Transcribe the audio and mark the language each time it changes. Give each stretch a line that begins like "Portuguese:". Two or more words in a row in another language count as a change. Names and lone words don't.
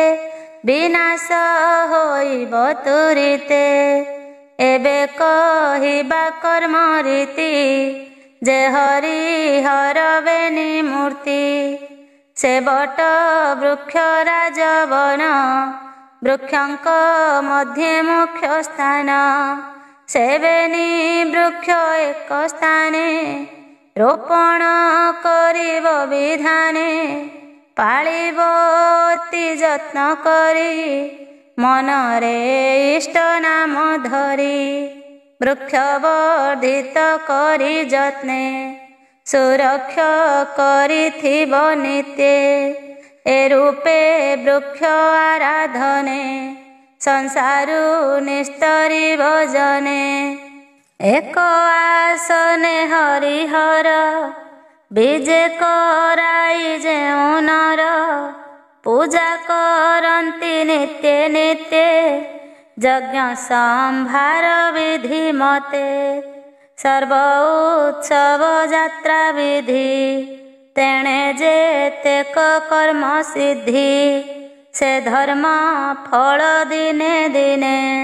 Odia: ବିନାଶ ହୋଇବ ତୁରିତେ ଏବେ କହିବା କର୍ମ ରୀତି ଯେ ହରିହର ବେନି ମୂର୍ତ୍ତି ସେ ବଟ ବୃକ୍ଷ ରାଜବନ ବୃକ୍ଷଙ୍କ ମଧ୍ୟେ ମୁଖ୍ୟ ସ୍ଥାନ ସେ ବେନି ବୃକ୍ଷ ଏକ ସ୍ଥାନେ ରୋପଣ କରିବ ବିଧାନେ ପାଳିବ ଅତି ଯତ୍ନ କରି ମନରେ ଇଷ୍ଟ ନାମ ଧରି ବୃକ୍ଷ ବର୍ଦ୍ଧିତ କରି ଯତ୍ନେ ସୁରକ୍ଷ କରିଥିବ ନିତ୍ୟେ ଏ ରୂପେ ବୃକ୍ଷ ଆରାଧନେ ସଂସାରୁ ନିସ୍ତରିବ ଜନେ ଏକ ଆସନେ ହରିହର ବିଜେ କରାଇ ଯେଉଁ ନର ପୂଜା କରନ୍ତି ନିତ୍ୟେ ନିତ୍ୟେ ଯଜ୍ଞ ସମ୍ଭାର ବିଧି ମତେ ସର୍ବ ଉତ୍ସବ ଯାତ୍ରା ବିଧି ତେଣେ ଯେତେକ କର୍ମ ସିଦ୍ଧି ସେ ଧର୍ମ ଫଳ ଦିନେ ଦିନେ